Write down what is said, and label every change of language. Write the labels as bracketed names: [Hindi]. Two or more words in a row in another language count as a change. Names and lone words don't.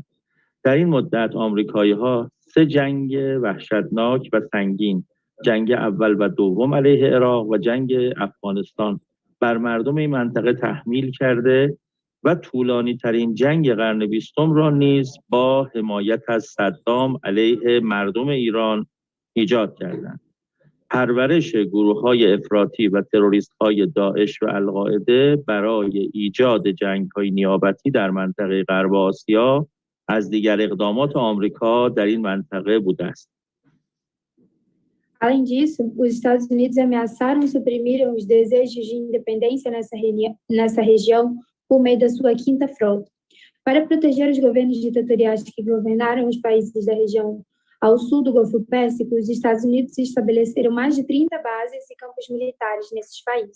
[Persian] در این مدت آمریکایی‌ها 3 جنگ وحشتناک و سنگین، جنگ اول و دوم علیه عراق و جنگ افغانستان بر مردم این منطقه تحمیل کرده و طولانی ترین جنگ قرن 20 را نیز با حمایت از صدام علیه مردم ایران ایجاد کردند. پرورش گروه‌های افراطی و تروریست‌های داعش و القاعده برای ایجاد جنگ‌های نیابتی در منطقه غرب آسیا از دیگر اقدامات آمریکا در این منطقه بوده است. [Portuguese] Além disso, os Estados Unidos ameaçaram e suprimiram os desejos de independência nessa região por meio da sua quinta frota. Para proteger os governos ditatoriais que governaram os países da região ao sul do Golfo Pérsico, os Estados Unidos estabeleceram mais de 30 bases e campos militares nesses países.